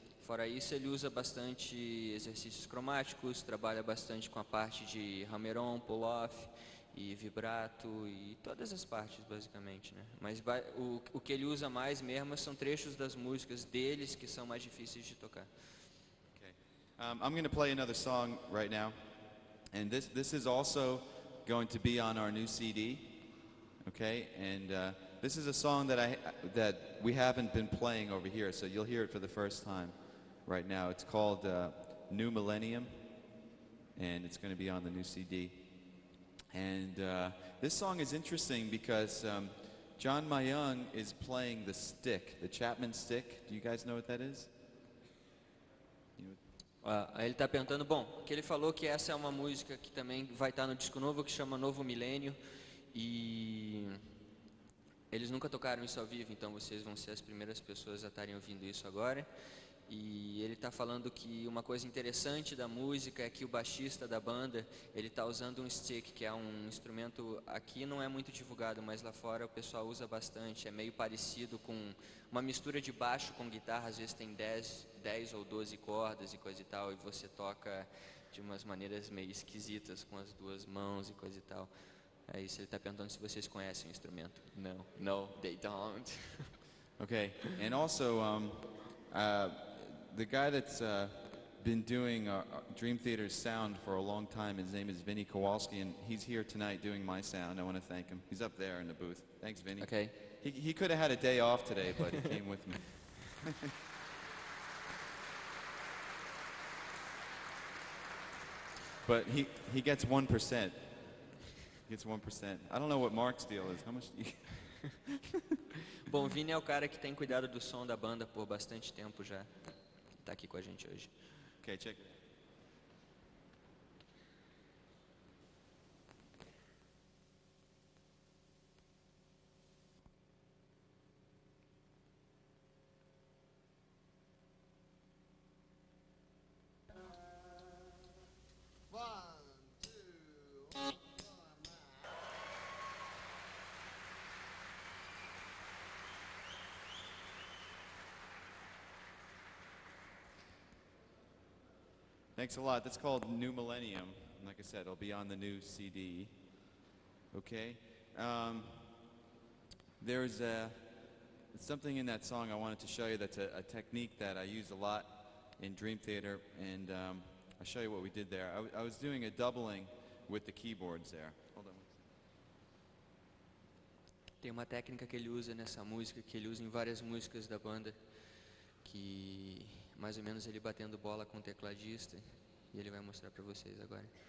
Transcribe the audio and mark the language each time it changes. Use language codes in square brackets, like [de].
[pt] Fora isso, ele usa bastante exercícios cromáticos, trabalha bastante com a parte de hammer-on, pull-off e vibrato e todas as partes basicamente, né? Mas o que ele usa mais mesmo são trechos das músicas deles que são mais difíceis de tocar. [en] Okay. I'm going to play another song right now, and this is also going to be on our new CD. Okay, and this is a song that we haven't been playing over here, so you'll hear it for the first time right now. It's called New Millennium, and it's going to be on the new CD. And this song is interesting because John Mayung is playing the stick, the Chapman stick. Do you guys know what that is? [pt] Aí ele está perguntando, bom, que ele falou que essa é uma música que também vai estar no disco novo, que chama Novo Milênio, e eles nunca tocaram isso ao vivo, então vocês vão ser as primeiras pessoas a estarem ouvindo isso agora. E ele está falando que uma coisa interessante da música é que o baixista da banda, ele está usando um stick, que é um instrumento, aqui não é muito divulgado, mas lá fora o pessoal usa bastante, é meio parecido com uma mistura de baixo com guitarra, às vezes tem 10 ou 12 cordas e coisa e tal, e você toca de umas maneiras meio esquisitas com as duas mãos e coisa e tal. É isso, ele está perguntando se vocês conhecem o instrumento. [en] No, they don't. Okay, and also the guy that's been doing Dream Theater's sound for a long time, his name is Vinny Kowalski, and he's here tonight doing my sound. I want to thank him. He's up there in the booth. Thanks, Vinny. Okay. He could have had a day off today, but he came with me. But he gets 1%. He gets 1%. I don't know what Mark's deal is. How much do you... [pt] Bom, o Vini é o cara que tem cuidado do som da banda por bastante tempo já. Está aqui com a gente hoje. [en] Okay, check it. Thanks a lot. That's called New Millennium. Like I said, it'll be on the new CD. Okay? There's something in that song I wanted to show you that's a technique that I use a lot in Dream Theater, and I'll show you what we did there. I was doing a doubling with the keyboards there. Hold on. [pt] Tem uma técnica que ele usa nessa música, que ele usa em várias músicas da banda, que mais ou menos ele batendo bola com o tecladista, e ele vai mostrar para vocês agora.